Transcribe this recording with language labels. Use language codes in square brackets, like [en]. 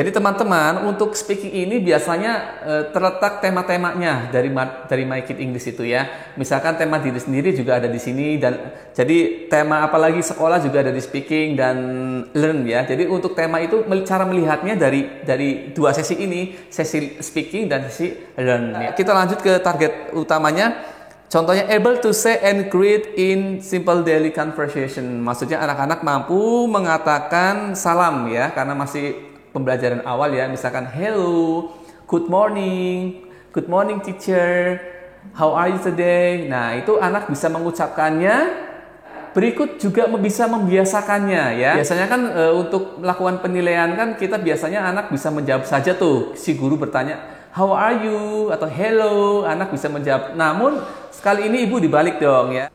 [id] Jadi teman-teman untuk speaking ini biasanya terletak tema-temanya dari My Kid English itu ya. Misalkan tema diri sendiri juga ada di sini, dan jadi tema apalagi sekolah juga ada di speaking dan learn ya. Jadi untuk tema itu cara melihatnya dari 2 sesi ini, sesi speaking dan sesi learn ya. Kita lanjut ke target utamanya. Contohnya [en] able to say and greet in simple daily conversation. [id] Maksudnya anak-anak mampu mengatakan salam ya, karena masih pembelajaran awal ya. Misalkan [en] hello, good morning teacher, how are you today? [id] Nah itu anak bisa mengucapkannya. Berikut juga bisa membiasakannya ya. Biasanya kan untuk melakukan penilaian kan kita biasanya anak bisa menjawab saja tuh. Si guru bertanya [en] how are you [id] atau hello, anak bisa menjawab. Namun sekali ini ibu dibalik dong ya.